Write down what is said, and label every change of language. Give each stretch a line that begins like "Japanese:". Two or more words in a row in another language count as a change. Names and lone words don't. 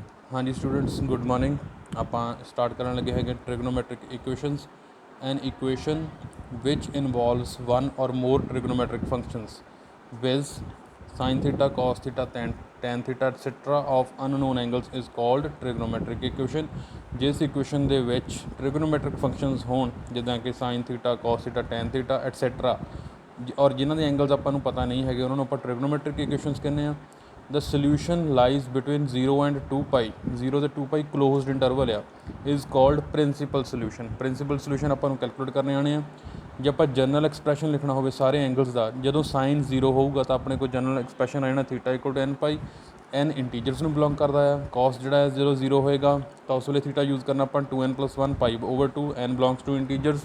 Hindi: हाँ जी स्टूडेंट्स
English: good morning.
Punjabi: ਆਪਾਂ ਸਟਾਰਟ ਕਰਨ ਲੱਗੇ ਹੈਗੇ
English: trigonometric equations an equation ਵਿਚ involves one or more trigonometric functions viz sin theta cos theta tan theta etc of unknown angles is called trigonometric equation।
Punjabi: ਜਿਸ ਇਕੁਏਸ਼ਨ ਦੇ ਵਿੱਚ
English: trigonometric functions
Punjabi: ਹੋਣ ਜਿੱਦਾਂ ਕਿ
English: sin theta cos theta tan theta etc
Punjabi: ਔਰ ਜਿਨ੍ਹਾਂ ਦੇ ਐਂਗਲਸ ਆਪਾਂ ਨੂੰ ਪਤਾ ਨਹੀਂ ਹੈਗੇ ਉਹਨਾਂ ਨੂੰ ਆਪਾਂ
English: trigonometric equations
Punjabi: ਕਹਿੰਦੇ ਆ।
English: The solution lies between 0 and 2 pi 0 ਤੇ 2 pi closed interval ਆ is called principal solution। principal solution
Punjabi: ਆਪਾਂ ਨੂੰ ਕੈਲਕੂਲੇਟ ਕਰਨੇ ਆਣੇ ਆ। ਜੇ ਆਪਾਂ
English: general expression
Punjabi: ਲਿਖਣਾ ਹੋਵੇ ਸਾਰੇ ਐਂਗਲਸ ਦਾ ਜਦੋਂ ਸਾਈਨ 0 ਹੋਊਗਾ ਤਾਂ ਆਪਣੇ ਕੋਲ
English: general expression
Punjabi: ਆ ਜਾਣਾ
English: theta equal to n pi.
Punjabi: n ਇੰਟੀਜਰਸ ਨੂੰ ਬਿਲੋਂਗ ਕਰਦਾ ਆ। cos ਜਿਹੜਾ ਹੈ ਜਦੋਂ 0 ਹੋਏਗਾ ਤਾਂ ਉਸ ਵੇਲੇ
English: theta use
Punjabi: ਕਰਨਾ ਆਪਾਂ
English: 2n + 1 pi over 2 n belongs to integers.